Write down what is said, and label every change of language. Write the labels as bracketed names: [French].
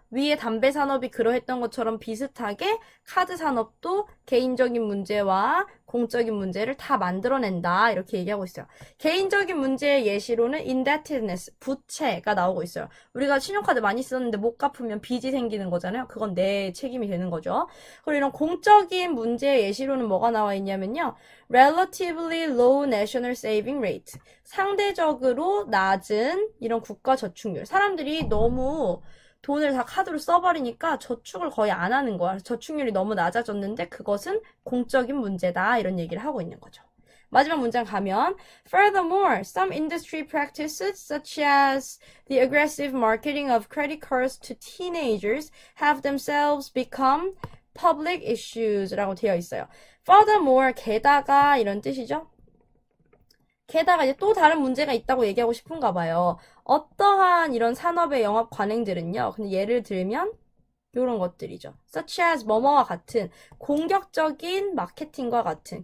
[Korean] 위에 담배 산업이 그러했던 것처럼 비슷하게 카드 산업도 개인적인 문제와 공적인 문제를 다 만들어낸다 이렇게 얘기하고 있어요. 개인적인 문제의 예시로는 indebtedness, 부채가 나오고 있어요. 우리가 신용카드 많이 썼는데 못 갚으면 빚이 생기는 거잖아요. 그건 내 책임이 되는 거죠. 그리고 이런 공적인 문제의 예시로는 뭐가 나와 있냐면요. [English] relatively low national saving rate. [Korean] 상대적으로 낮은 이런 국가 저축률. 사람들이 너무 돈을 다 카드로 써버리니까 저축을 거의 안 하는 거야. 저축률이 너무 낮아졌는데 그것은 공적인 문제다. 이런 얘기를 하고 있는 거죠. [English] 마지막 문장 가면 Furthermore, some industry practices such as the aggressive marketing of credit cards to teenagers have themselves become public issues [Korean] 라고 되어 있어요. Furthermore, 게다가 이런 뜻이죠. 게다가 이제 또 다른 문제가 있다고 얘기하고 싶은가 봐요. 어떠한 이런 산업의 영업 관행들은요. 근데 예를 들면 이런 것들이죠. such as 뭐뭐와 같은 공격적인 마케팅과 같은.